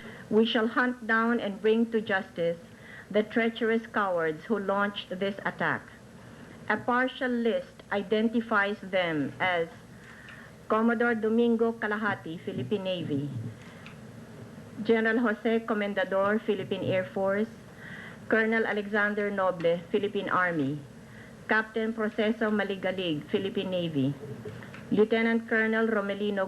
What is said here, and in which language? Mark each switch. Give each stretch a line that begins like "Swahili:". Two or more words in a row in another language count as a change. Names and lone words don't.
English: We shall hunt down and bring to justice the treacherous cowards who launched this attack. A partial list identifies them as Commodore Domingo Calahati, Philippine Navy; General Jose Comendador, Philippine Air Force; Colonel Alexander Noble, Philippine Army; Captain Proceso Maligalig, Philippine Navy; Lieutenant Colonel Romelino